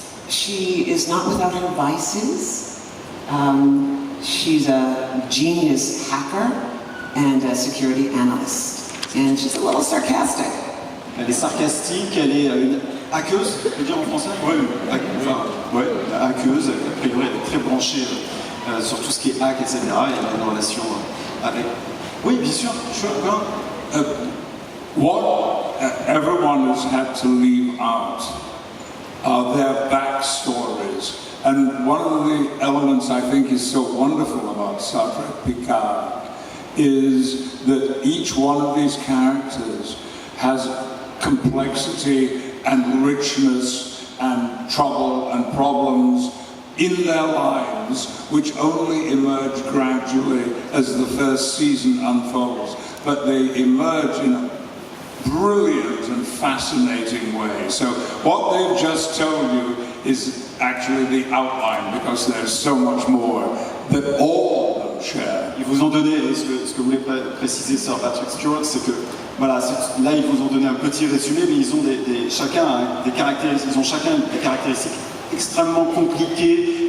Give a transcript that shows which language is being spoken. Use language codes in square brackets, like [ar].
[en] She is not without her vices. She's a genius hacker and a security analyst. And she's a little sarcastic. [fr] Elle est sarcastique, elle est une hackeuse, on peut dire en français? Ouais, hackeuse, a priori elle est très branchée sur tout ce qui est hack, etc. Et elle a une relation avec... Oui, bien sûr, sure, [en] What everyone has had to leave out are their backstories. And one of the elements I think is so wonderful about Star Trek Picard is that each one of these characters has complexity and richness and trouble and problems in their lives, which only emerge gradually as the first season unfolds. But they emerge in a brilliant and fascinating way. So what they've just told you is actually the outline, because there's so much more that all of them share. [fr] Ils vous ont donné, ce que voulait préciser Sir Patrick Stewart, c'est que voilà, là ils vous ont donné un petit résumé, mais ils ont chacun des caractéristiques extrêmement compliquées.